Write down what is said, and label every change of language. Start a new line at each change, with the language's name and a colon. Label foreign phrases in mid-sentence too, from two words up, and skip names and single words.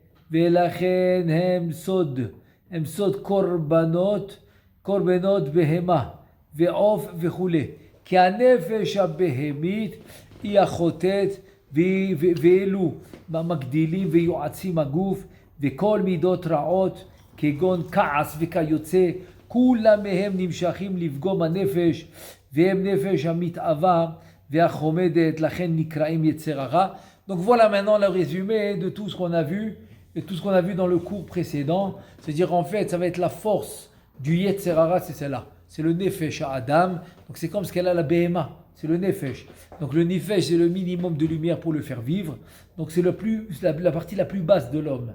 Hebrew: הם סוד קורבנות בהמה, ועוף וכולי, כי הנפש הבהמית היא החוטאת ואלו מגדילים ויועצים הגוף, וכל מידות רעות כגון כעס וכיוצא, כולם מהם נמשכים לפגום הנפש, והם נפש המתאווה והחומדת, לכן נקראים יצר הרע.
French: Donc voilà maintenant le résumé de tout ce qu'on a vu, et tout ce qu'on a vu dans le cours précédent. C'est-à-dire en fait ça va être la force du
Hebrew: יצר הרע,
French: c'est celle-là. C'est le nefesh à Adam, donc c'est comme ce qu'elle a la BMA, c'est le nefesh. Donc le nefesh c'est le minimum de lumière pour le faire vivre, donc c'est la partie la plus basse de l'homme.